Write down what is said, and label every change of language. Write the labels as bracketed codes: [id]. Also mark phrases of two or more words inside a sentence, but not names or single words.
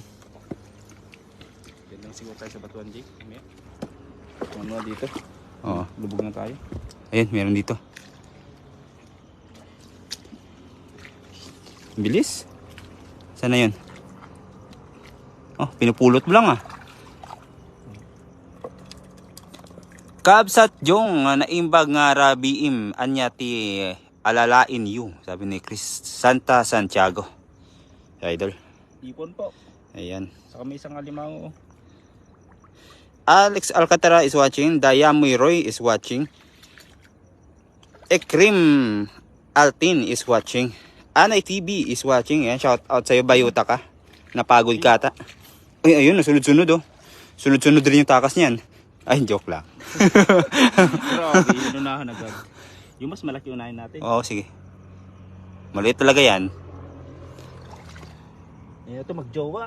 [tl] Yan lang siguro tayo sa batuan, Jake. Ano dito? Oo. Lubog na tayo. Ayun, meron dito. Bilis. Saan na yun? Oh, pinupulot mo lang ah. [ilo] Kabsat jong naimbag nga rabiim anya ti alalain yu. [tl] Sabi ni Chris Santa Santiago. Idol. Ipon po. Ayan. Saka may isang alimango. [en] Alex Alcantara is watching. Dayamoy Roy is watching. Ekrim Altin is watching. Anay TV is watching. [tl] Yan, [en] shout out [tl] sa'yo, Bayuta ka. Napagod ka ata. Ay, ayun, sunod-sunod oh. Sunod-sunod rin yung takas niyan. Ay, joke lang. Grabe, inunahan agad. Yung mas malaki unahin natin. Oo, sige. Maliit talaga yan. Ayan ito, magjowa.